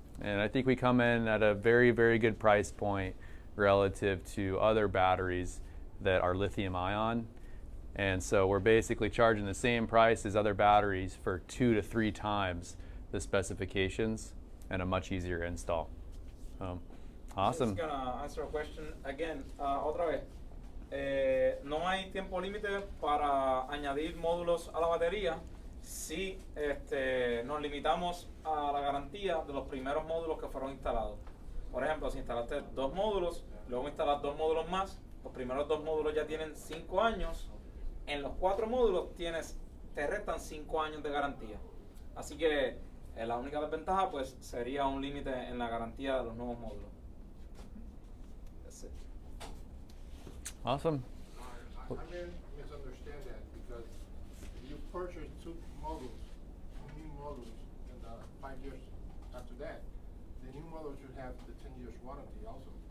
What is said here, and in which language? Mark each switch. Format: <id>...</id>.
<en>And I think we come in at a very, very good price point relative to other batteries that are lithium ion. And so we're basically charging the same price as other batteries for 2 to 3 times the specifications and a much easier install. Awesome. I'm just gonna answer a question again.</en> <es>Otra vez. No hay tiempo límite para añadir módulos a la batería si nos limitamos a la garantía de los primeros módulos que fueron instalados. Por ejemplo, si instalaste 2 módulos, luego instalas 2 módulos más, los primeros 2 módulos ya tienen 5 años, en los 4 módulos te restan 5 años de garantía. Así que la única desventaja pues sería un límite en la garantía de los nuevos módulos.</es> <en>That's it. Awesome. I may misunderstand that because you purchase 2 modules, 2 new modules, and 5 years after that, the new module should have the 10 years warranty also.</en>